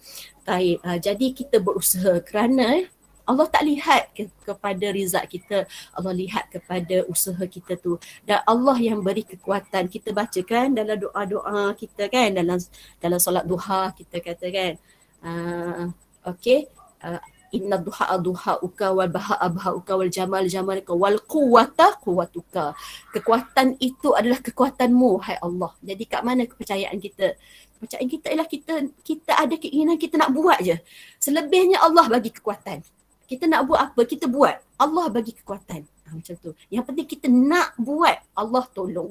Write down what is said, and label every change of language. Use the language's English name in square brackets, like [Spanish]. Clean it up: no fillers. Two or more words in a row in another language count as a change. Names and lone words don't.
[Malay] Baik, jadi kita berusaha kerana Allah tak lihat kepada rizak kita, Allah lihat kepada usaha kita tu. Dan Allah yang beri kekuatan. Kita bacakan dalam doa-doa kita kan, dalam solat duha kita kata kan. [Arabic] Okey, إن الضحاء ضحاءك والبهاء بهاءك والجمال جمالك والقوة قوتك. [Malay] Kekuatan itu adalah kekuatanmu, hai Allah. Jadi kat mana kepercayaan kita? Kepercayaan kita ialah kita ada keinginan, kita nak buat je. Selebihnya Allah bagi kekuatan. Kita nak buat apa, kita buat. Allah bagi kekuatan. Macam tu. Yang penting kita nak buat, Allah tolong.